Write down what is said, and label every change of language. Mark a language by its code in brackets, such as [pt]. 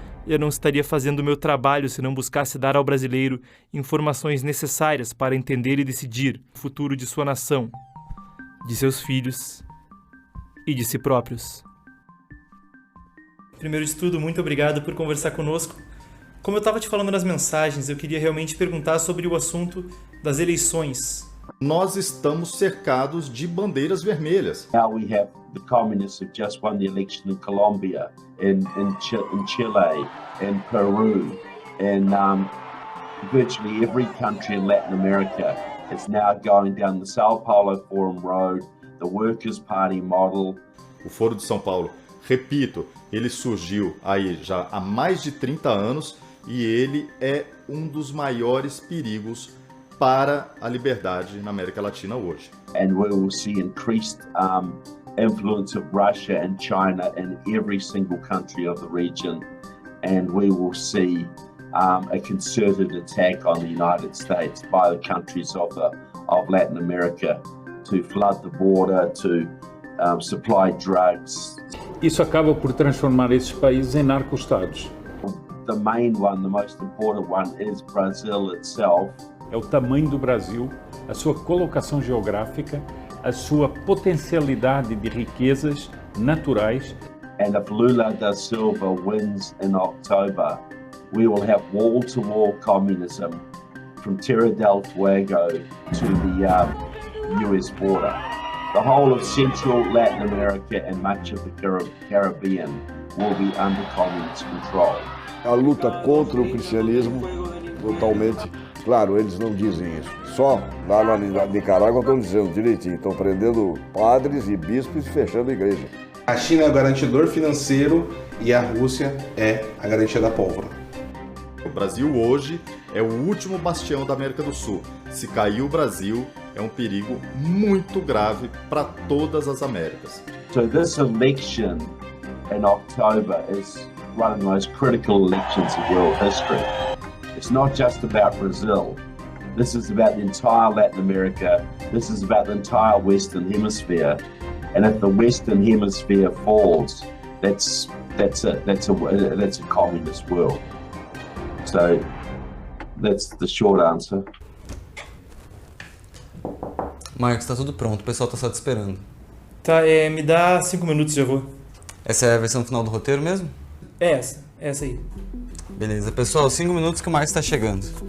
[pt] Eu não estaria fazendo o meu trabalho se não buscasse dar ao brasileiro informações necessárias para entender e decidir o futuro de sua nação, de seus filhos e de si próprios. Primeiro de tudo, muito obrigado por conversar conosco. Como eu estava te falando nas mensagens, eu queria realmente perguntar sobre o assunto das eleições. Nós estamos cercados de bandeiras vermelhas. [en] Now we have the communists have just won the election in Colombia, in Chile, in Peru, and virtually every country in Latin America is now going down the Sao Paulo Forum Road, the Workers' Party model. [pt] O Foro de São Paulo, repito, ele surgiu aí já há mais de 30 anos e ele é um dos maiores perigos para a liberdade na América Latina hoje. [en] And we will see increased influence of Russia and China in every single country of the region, and we will see a concerted attack on the United States by the countries of Latin America to flood the border, to supply drugs. [pt] Isso acaba por transformar esses países em narco-estados. [en] The main one, the most important one, is Brazil itself. [pt] É o tamanho do Brasil, a sua colocação geográfica, a sua potencialidade de riquezas naturais. [en] And if Lula da Silva wins in October, we will have wall-to-wall communism from Terra del Fuego to the US border. The whole of Central Latin America and much of the Caribbean will be under communist control. [pt] A luta contra o cristianismo, totalmente. Claro, eles não dizem isso. Só lá na Nicarágua estão dizendo direitinho. Estão prendendo padres e bispos e fechando a igreja. A China é o garantidor financeiro e a Rússia é a garantia da pólvora. O Brasil hoje é o último bastião da América do Sul. Se cair o Brasil, é um perigo muito grave para todas as Américas. [en] So this election in October is one of the most critical elections in world history. It's not just about Brazil. This is about the entire Latin America. This is about the entire Western Hemisphere. And if the Western Hemisphere falls, that's a communist world. So that's the short answer. [pt] Marcos, tá tudo pronto. O pessoal tá só te esperando. Tá, me dá 5 minutos e já vou. Essa é a versão final do roteiro mesmo? É essa aí. Beleza, pessoal, 5 minutos que o Marcos está chegando.